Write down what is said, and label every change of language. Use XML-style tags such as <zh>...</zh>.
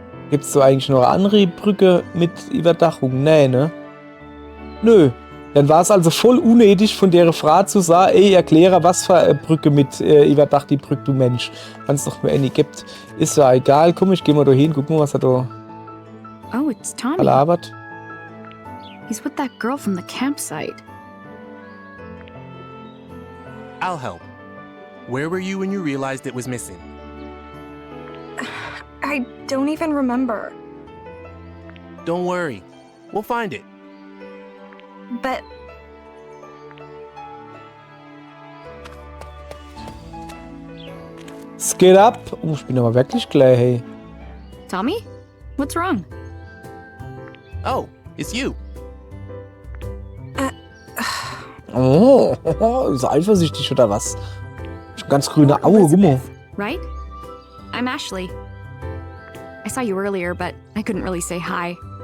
<de>Gibt es so eigentlich noch eine andere Brücke mit Überdachung? Nee, ne? Nö. Dann war es also voll unnötig von der Frau zu sagen, ey, erkläre, was für eine Brücke mit Überdach die Brücke, du Mensch. Wenn es doch nur eine gibt. Ist ja egal. Komm, ich geh mal da hin, guck mal, was er da...</de> <en>Oh, it's Tommy.</en> <de>Labert.</de> <en>He's with that girl from the campsite. I'll help. Where were you when you realized it was missing? I don't even remember. Don't worry. We'll find it. But...</en> <de>Es geht ab. Oh, ich bin aber wirklich gleich, hey.</de> <en>Tommy? What's wrong? Oh, it's you.</en> <de>Oh, ist eifersüchtig oder was? Ganz grüne Augen, guck mal.</de> <en>Right? I'm Ashley. I saw you earlier, but I couldn't really say hi.</en>